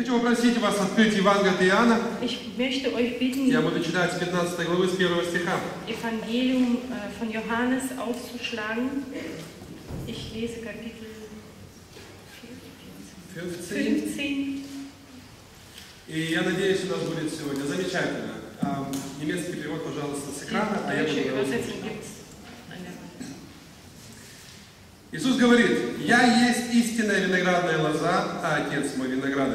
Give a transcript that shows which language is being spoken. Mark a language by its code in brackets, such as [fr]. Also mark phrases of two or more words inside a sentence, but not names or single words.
[ru] попросить вас открыть Евангелие от Иоанна. [de] Ich möchte euch bitten, [ru] Я буду читать с 15 главы, с 1 стиха. [de] Evangelium von Johannes aufzuschlagen. Ich lese Kapitel 15. [ru] И я надеюсь, у нас будет сегодня замечательно. Немецкий перевод, пожалуйста, с экрана, а я буду говорить. Иисус говорит: «Я есть истинная виноградная лоза, а Отец мой виноградарь.